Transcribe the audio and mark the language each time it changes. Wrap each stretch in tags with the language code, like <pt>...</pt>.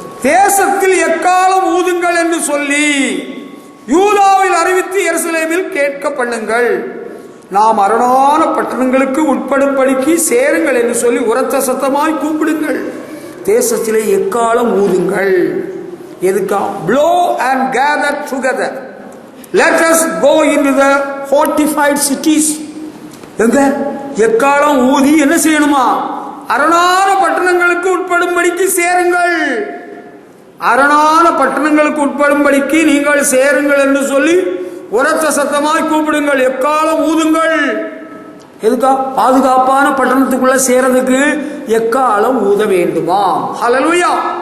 <ta>தேசத்தில் எக்காலம் ஊதுங்கள் என்று சொல்லி யூதாவில் அறிவித்து எருசலேமில் கேட்க பண்ணுங்கள். நாம் அரணான பட்டணங்களுக்கு உட்படும்படிக்கு சேருங்கள் என்று சொல்லி உரத்த சத்தமாய் கூப்பிடுங்கள். தேசத்திலே எக்காலம் ஊதுங்கள். எதுக்கா?</ta> <en>blow and gather together, let us go into the fortified cities.</en> <ta>எங்க எக்காலம் ஊதி என்ன செய்யணுமா? அரணான பட்டணங்களுக்கு உட்படும்படிக்கு சேருங்கள். அரணான பட்டணங்களுக்கு உட்படும்படிக்கு நீங்கள் சேருங்கள் என்று சொல்லி உரத்த சத்தமாய் கூப்பிடுங்கள். எக்காலம் ஊதுங்கள். எதுக்கா? பாதுகாப்பான பட்டணத்துக்குள்ள சேரதுக்கு எக்காலம் ஊத வேண்டுமா? ஹல்லேலூயா.</ta>